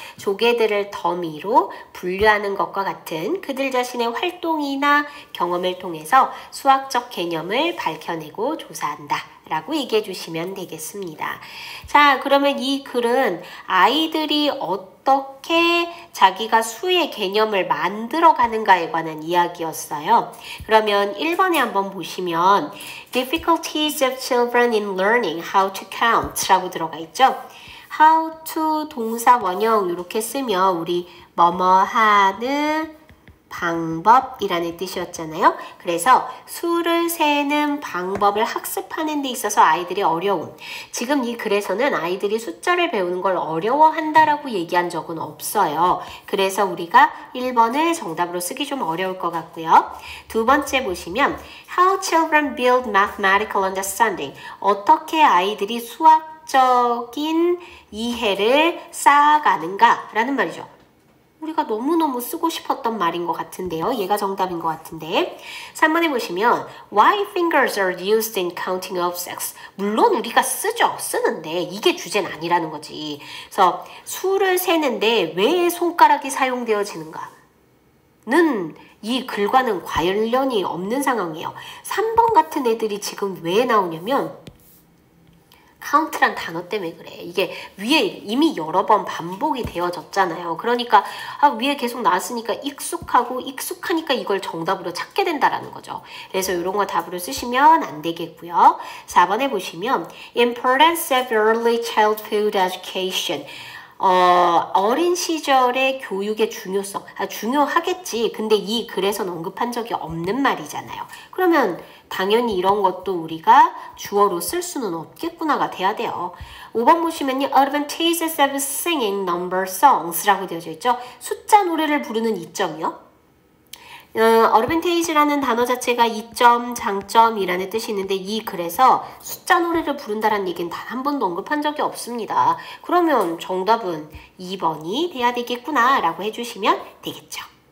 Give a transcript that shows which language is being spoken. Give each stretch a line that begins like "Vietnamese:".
Korean: 조개들을 더미로 분류하는 것과 같은 그들 자신의 활동이나 경험을 통해서 수학적 개념을 밝혀내고 조사한다 라고 얘기해 주시면 되겠습니다. 자, 그러면 이 글은 아이들이 어떻게 자기가 수의 개념을 만들어 가는가에 관한 이야기였어요. 그러면 1번에 한번 보시면
English: Difficulties of children in learning how to count
Korean: 라고 들어가 있죠. how to 동사 원형 이렇게 쓰면 우리 뭐뭐 하는 방법이라는 뜻이었잖아요. 그래서 수를 세는 방법을 학습하는 데 있어서 아이들이 어려움. 지금 이 글에서는 아이들이 숫자를 배우는 걸 어려워한다라고 얘기한 적은 없어요. 그래서 우리가 1번을 정답으로 쓰기 좀 어려울 것 같고요. 두 번째 보시면
English: How children build mathematical understanding.
Korean: 어떻게 아이들이 수학적인 이해를 쌓아가는가 라는 말이죠. 우리가 너무너무 쓰고 싶었던 말인 것 같은데요. 얘가 정답인 것 같은데 3번에 보시면
English: Why fingers are used in counting objects?
Korean: 물론 우리가 쓰는데 이게 주제는 아니라는 거지. 그래서 수를 세는데 왜 손가락이 사용되어지는가? 는 이 글과는 관련이 없는 상황이에요. 3번 같은 애들이 지금 왜 나오냐면 카운트란 단어 때문에 그래. 이게 위에 이미 여러 번 반복이 되어졌잖아요. 그러니까 위에 계속 나왔으니까 익숙하니까 이걸 정답으로 찾게 된다라는 거죠. 그래서 이런 거 답으로 쓰시면 안 되겠고요. 4번에 보시면
English: Importance of early childhood education.
Korean: 어린 시절의 교육의 중요성. 중요하겠지. 근데 이 글에서는 언급한 적이 없는 말이잖아요. 그러면 당연히 이런 것도 우리가 주어로 쓸 수는 없겠구나가 돼야 돼요. 5번 보시면요.
English: Advantages of singing number songs
Korean: 라고 되어져 있죠. 숫자 노래를 부르는 이점이요. advantage라는 단어 자체가 이점, 장점이라는 뜻이 있는데 이 글에서 숫자 노래를 부른다는 얘기는 단 한 번도 언급한 적이 없습니다. 그러면 정답은 2번이 돼야 되겠구나 라고 해주시면 되겠죠.